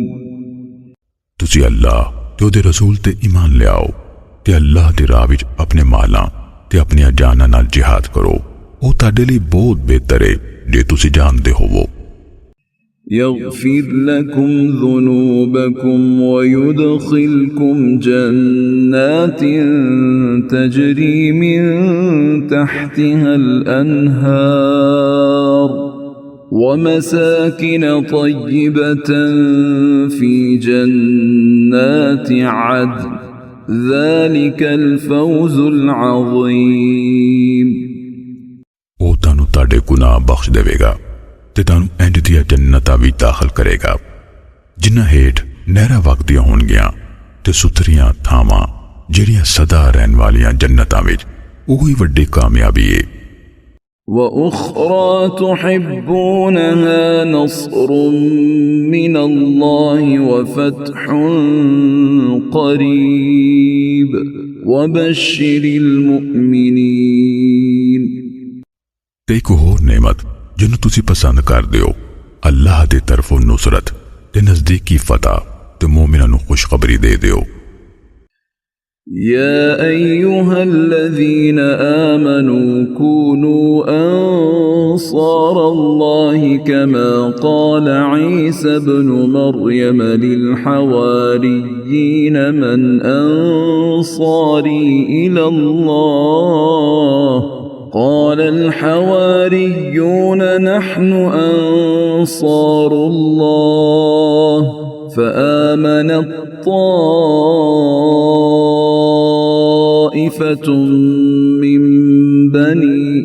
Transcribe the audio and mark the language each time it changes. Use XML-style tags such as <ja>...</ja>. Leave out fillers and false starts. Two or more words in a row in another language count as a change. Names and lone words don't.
<pa>تسی اللہ تے دے رسول تے ایمان لے آؤ تے اللہ دی راہ وچ اپنے مالاں تے اپنی جاناں نال جہاد کرو او تہاڈے لئی بہت بہتر ہے جے تسی جاندے ہوو</pa> <ar>يغفر لكم ذنوبكم ويدخلكم جنات تجري من تحتها الأنهار ومساكن طيبة في جنات عدن ذلك الفوز العظيم</ar> <pa>او تانوں تاڈے گناہ بخش دے گا تے تانوں اینج دیا جنتاں وی داخل کرے گا جنہاں ہیٹھ نہراں وگدیاں ہون گیاں تے ستھریاں تھاواں جڑیاں سدا رہن والیاں جنتاں وچ اوہی وڈی کامیابی ہے</pa> <ar>وَأُخْرَى تُحِبُّونَهَا نَصْرٌ مِّنَ اللَّهِ وَفَتْحٌ قَرِيبٌ وَبَشِّرِ الْمُؤْمِنِينَ</ar> <pa>تے ایک ہور نعمت جنہوں تسی پسند کر دیو اللہ دے طرفوں نصرت تے نزدیکی فتح تے مومنوں نو خوشخبری دے دیو</pa> <ar>يا أيها الذين آمنوا كونوا أنصار الله كما قال عيسى ابن مريم للحواريين من أنصاري إلى الله قال الحواريون نحن أنصار الله فآمن طائفة من بني</ar>